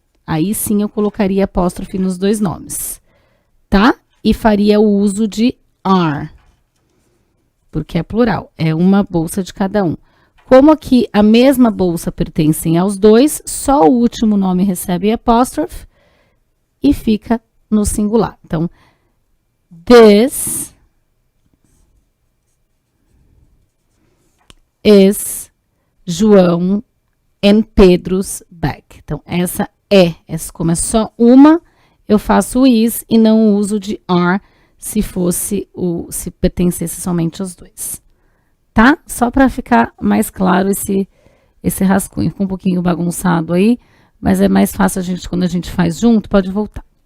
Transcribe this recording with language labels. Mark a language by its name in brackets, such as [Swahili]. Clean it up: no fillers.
[Portuguese] Aí sim eu colocaria apóstrofe nos dois nomes, tá? E faria o uso de are, porque é plural, é uma bolsa de cada um. Como aqui a mesma bolsa pertencem aos dois, só o último nome recebe apóstrofe e fica no singular. Então, [English] this is João and Pedro's bag. [Portuguese] Então, essa como é só uma, eu faço o is e não o uso de are se pertencesse somente aos dois. Tá? Só para ficar mais claro esse rascunho. Ficou um pouquinho bagunçado aí, mas é mais fácil quando a gente faz junto, pode voltar.